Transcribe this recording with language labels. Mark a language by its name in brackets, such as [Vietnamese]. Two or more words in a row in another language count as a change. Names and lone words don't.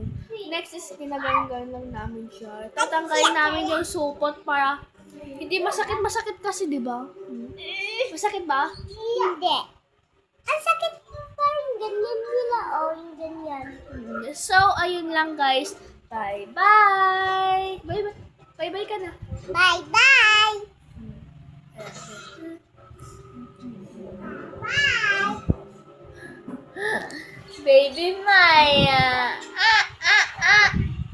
[English] Next is [Filipino] ginagaling lang namin siya. Tatanggalin namin yung supot para hindi masakit kasi, di ba? Masakit ba? Hindi. Ang sakit parang ganyan nila. Yung ganyan. So, ayun lang guys. [English] Bye-bye! Bye-bye! [Filipino] Bye-bye ka na. [English] Bye-bye! Bye! Baby Maya!